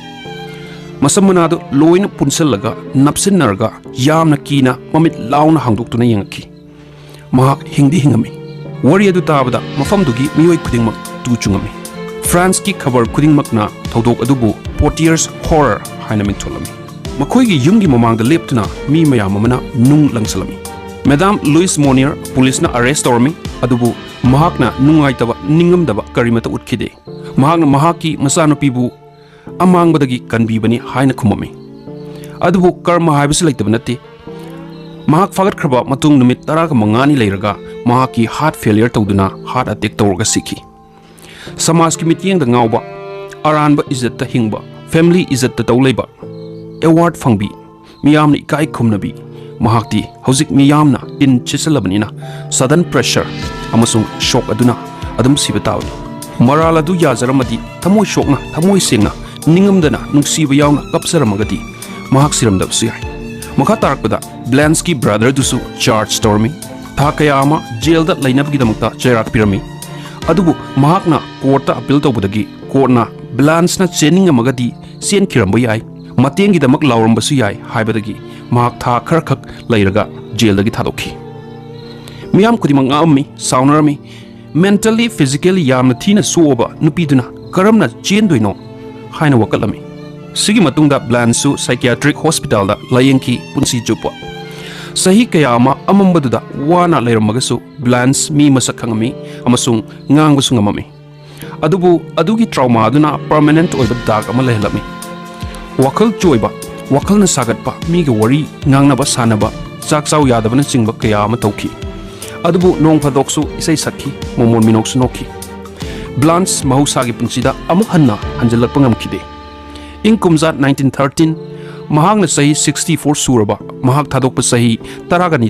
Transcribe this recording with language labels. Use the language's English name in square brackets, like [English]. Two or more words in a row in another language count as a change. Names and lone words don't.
[Manipuri] Masamanado loina punsallaga napsinnarga yamna kina mamit launa hangdoktuna yangaki. Mahak hingdi hingami. Wari adu tabada mafamdugi miyoi khudingmak tuchungami. France ki khabar khudingmakna thawdok adubu Portier's horror haina mintholami. Makoi gi yumgi mamangda leptuna mi mayam amana nung langsalami. Madame Louise Monnier police na arrest tormi adubu mahakna nungaitaba ningamdaba karimata utkide. Mahakna mahaki masanupibu amangbadagi kanbibani haina khumami. Adubu karma haibasi laitab natti. Mahak fagat khraba matung numit taraga mangani lairaga mahaki [English] heart failure [Manipuri] tawduna [English] heart attack [Manipuri] tawraga sikhi. Samaj ki mityeng da ngawba aranba izzat ta hingba family izzat tau leiba award fangbi miyamna ikai khumnabi mahakti hojik miyamna in chisalabnina [English] sudden pressure [Manipuri] amasung shock aduna adum sibataw maral adu yazaramadi thamoi shockna thamoi sengna ningamdana nungsiba yawna kapsaramagadi mahak siramdabsu yai makha tarakpada Blanche ki brother dusu charge stormi tha kaya ama jail da lainabgi damakta chairak pirami adubu mahakna court ta appeal tawbudagi court na Blanche na chening amagadi sen kiramba yai matengi damak lawrambasu yai haibadagi mahak tha kharkhak lairaga jail dagi thadokhi miyam khudimang ammi saunarami [English] mentally physically [Manipuri] yamna thina soba nupiduna karamna chendoino haina wakalami sigi matungda Blanche su [English] psychiatric hospital [Manipuri] da layengki punsi chupa sahi kayama amambaduda wana lairmagasu Blanche mi masak khangami amasung ngangbusu ngamami adubu adugi trauma aduna permanent oiba dag ama lehlami wakal choiba wakal na sagatpa mi ge wari ngangnaba sanaba chakchau yadabana chingba kayama tawki adubu nong phadoksu isai sakhi momon minoksu nokhi Blanche mahusagi punsida amuk hanna hanjalakpa ngamkhide ing kumzat 1913 mahakna sahi 64 suraba mahak thadokpa sahi taragani